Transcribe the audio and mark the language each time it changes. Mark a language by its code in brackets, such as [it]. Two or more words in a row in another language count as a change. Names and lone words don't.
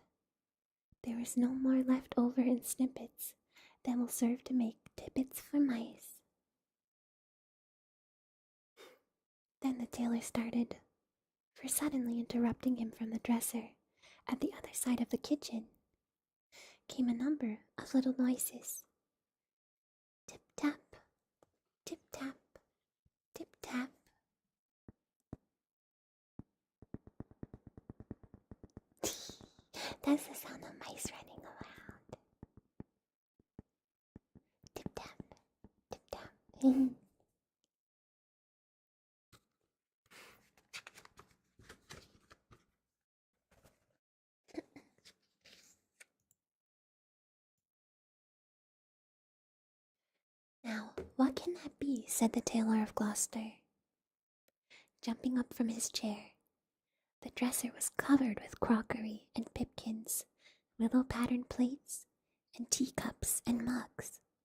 [en] There is no more left over in snippets that will serve to make tippets for mice. Then the tailor started, for suddenly interrupting him from the dresser at the other side of the kitchen came a number of little noises. Tip-tap, tip-tap, tip-tap. That's the sound of mice running around. Tip-tap, tip-tap. Now, what can that be? Said the tailor of Gloucester. Jumping up from his chair, the dresser was covered with crockery and pipkins, willow patterned plates, and teacups and mugs.